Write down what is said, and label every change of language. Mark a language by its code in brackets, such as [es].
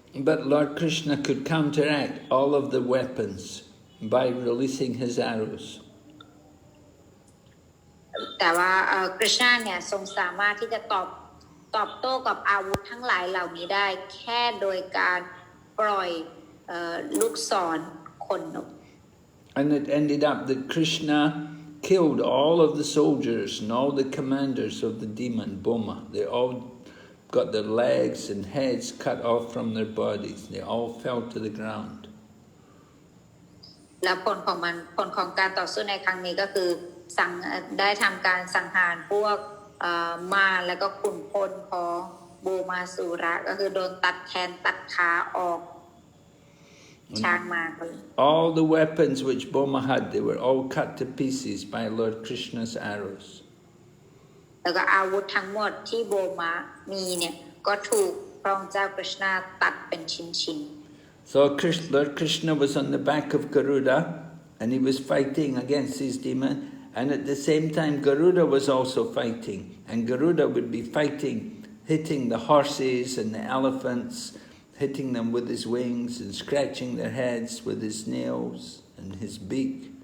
[en] But Lord Krishna could counteract all of the weapons by releasing his arrows. [th] แต่ว่าคริชนาเนี่ยทรงสามารถที่จะตอบโต้กับอาวุธทั้งหลายเหล่านี้ได้แค่โดยการปล่อยลูกศรขนนก [en] And it ended up that Krishna killed all of the soldiers and all the commanders of the demon Bhauma. They all got their legs and heads cut off from their bodies. They all fell to the ground. [th] และผลของการต่อสู้ในครั้งนี้ก็คือได้ทำการสังหารพวกมารและก็ขุนพลของโบมาสุระก็คือโดนตัดแขนตัดขาออกช้างมา [en] All the weapons which Bhauma had, they were all cut to pieces by Lord Krishna's arrows. [th] แล้วก็อาวุธทั้งหมดที่โบมามีเนี่ยก็ถูกพระองค์เจ้าคริชนาตัดเป็นชิ้นๆ [en] So Lord Krishna was on the back of Garuda, and he was fighting against his demon. And at the same time, Garuda was also fighting. And Garuda would be fighting, hitting the horses and the elephants, hitting them with his wings and scratching their heads with his nails and his beak.